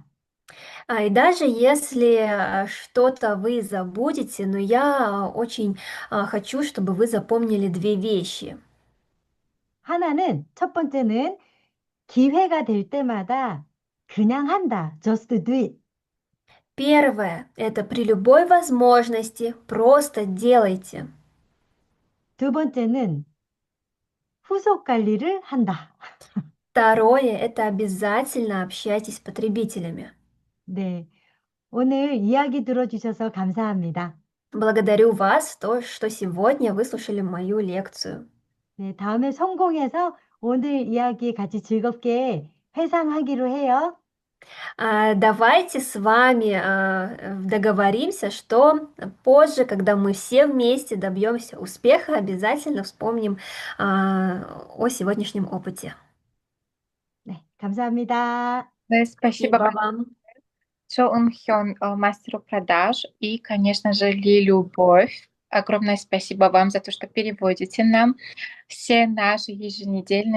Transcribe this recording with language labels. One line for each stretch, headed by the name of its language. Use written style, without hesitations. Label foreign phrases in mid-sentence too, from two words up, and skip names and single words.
Russian: И даже если что-то вы забудете, но я очень хочу, чтобы вы запомнили две вещи.
Korean: 첫 번째는 기회가 될 때마다 그냥 한다.
English: Just do it.
Russian: Первое– это при любой возможности просто делайте.
Korean: 두 번째는 후속 관리를 한다.
Russian: Второе– это обязательно общайтесь с потребителями.
Korean: 네. 오늘 이야기 들어주셔서 감사합니다.
Russian: Благодарю вас, что сегодня выслушали мою лекцию.
Korean: 네, 다음에 성공해서 오늘 이야기 같이 즐겁게 회상하기로 해요.
Russian: Давайте с вами договоримся, что позже, когда мы все вместе добьемся успеха, обязательно вспомним о сегодняшнем опыте.
Korean: 네, 감사합니다.
Russian: Да, спасибо Спасибо вам. Чо Ун Хён, мастеру продаж, и, конечно же, Ли Любовь. Огромное спасибо вам за то, что переводите нам все наши еженедельные